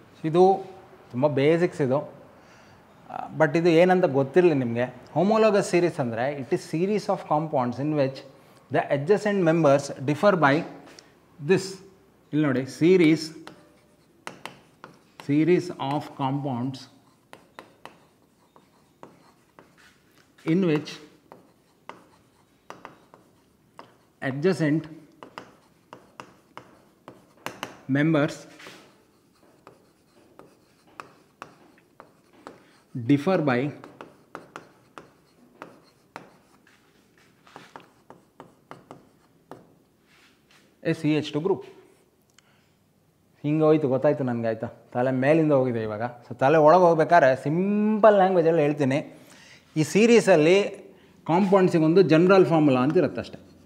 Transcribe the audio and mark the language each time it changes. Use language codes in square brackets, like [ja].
[kn] ಇದು ತುಂಬ ಬೇಸಿಕ್ಸ್ ಇದು, ಬಟ್ ಇದು ಏನಂತ ಗೊತ್ತಿರಲಿ ನಿಮಗೆ. [en] Homologous series ಅಂದರೆ it is series of compounds in which the adjacent members differ by this. [kn] ಇಲ್ಲಿ ನೋಡಿ, [en] series of compounds in which adjacent members differ by a CH2 group. [kn] ಹಿಂಗೆ ಹೋಯ್ತು, ಗೊತ್ತಾಯ್ತು ನನಗೆ, ಆಯಿತಾ. ತಲೆ ಮೇಲಿಂದ ಹೋಗಿದೆ ಇವಾಗ. ಸೊ ತಲೆ ಒಳಗೆ ಹೋಗ್ಬೇಕಾದ್ರೆ ಸಿಂಪಲ್ ಲ್ಯಾಂಗ್ವೇಜಲ್ಲಿ ಹೇಳ್ತೀನಿ. ಈ ಸೀರೀಸಲ್ಲಿ ಕಾಂಪೌಂಡ್ಸಿಗೊಂದು ಜನರಲ್ ಫಾರ್ಮುಲಾ ಅಂತ ಇರುತ್ತೆ ಅಷ್ಟೆ.